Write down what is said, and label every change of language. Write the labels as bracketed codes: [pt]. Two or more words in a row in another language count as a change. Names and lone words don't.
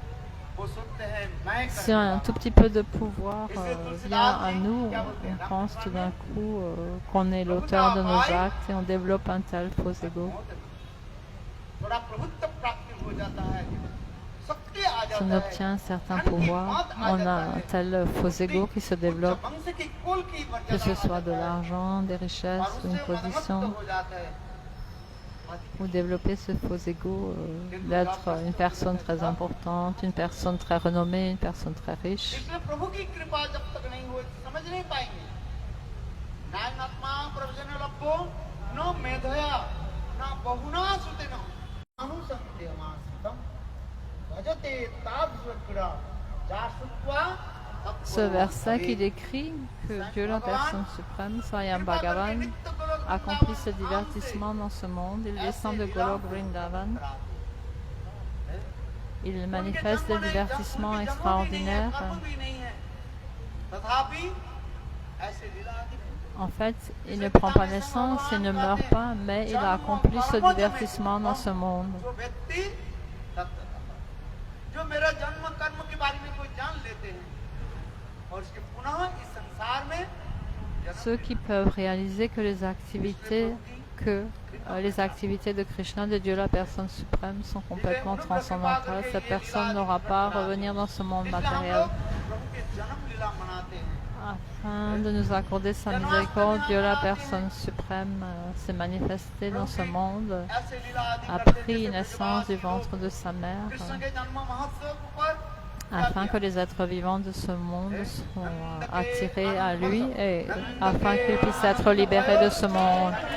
[fr] Si un tout petit peu de pouvoir vient à nous, on pense tout d'un coup qu'on est l'auteur de nos actes et on développe un tel faux ego. personne obtient un certain pouvoir, on a un tel faux ego qui se développe, [hi] वंश की कुल की [fr] que ce [hi] मर्यादा [fr] soit de l'argent, des richesses, [hi] और [fr] une [hi] उससे मनमत्त [fr] position, [hi] हो जाता है। [fr] ou développer ce faux ego d'être une personne très importante, une personne très renommée, une personne très riche. [hi] इसलिए प्रभु की कृपा जब तक नहीं हो समझ नहीं पाएंगे। [sa] नायनात्मा प्रवचन लभ्यो न मेधया न बहुना सुतेन अनुसंदेयमासितम भजते तादृशक्रीडा जासुत्वा। [fr] Ce verset qui décrit que Dieu, la personne suprême, Swayam Bhagavan, accomplit ce divertissement dans ce monde. Il descend de Golok Vrindavan. Il manifeste des divertissements extraordinaires. En fait, il ne prend pas naissance, il ne meurt pas, mais il a accompli ce divertissement dans ce monde. [hi] जो मेरा जन्म कर्म के बारे में कोई जान लेते हैं और उसके पुनः इस संसार में [fr] ceux qui peuvent réaliser que les activités de Krishna, de Dieu la personne suprême, sont complètement transcendantales. Cette personne n'aura pas à revenir dans ce monde matériel. Afin de nous accorder sa miséricorde, Dieu la personne suprême s'est manifesté dans ce monde, a pris naissance du ventre de sa mère, afin que les êtres vivants de ce monde soient attirés à lui et afin qu'ils puissent être libérés de ce monde.